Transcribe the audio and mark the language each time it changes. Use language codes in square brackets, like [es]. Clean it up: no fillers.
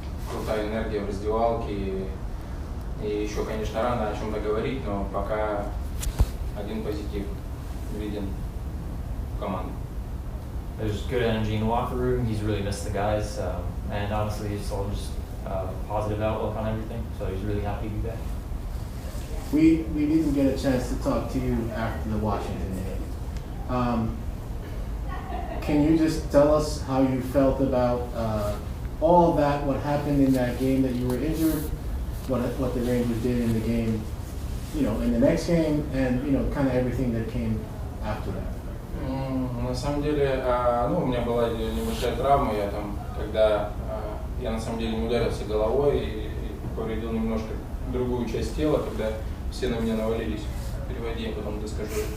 [ru] Крутая энергия в раздевалке. И еще, конечно, рано о чем-то говорить, но пока один позитив виден в команде. [en] There's good energy in the locker room. He's really missed the guys, and honestly, it's all just positive outlook on everything. So he's really happy to be back. We didn't get a chance to talk to you after the Washington game. Can you just tell us how you felt about all of that? What happened in that game that you were injured? What the Rangers did in the game, in the next game, and kind of everything that came after that. [ru] На самом деле, у меня была небольшая травма, когда я на самом деле не ударился головой и повредил немножко другую часть тела, когда все на меня навалились. Переводи, я потом доскажу.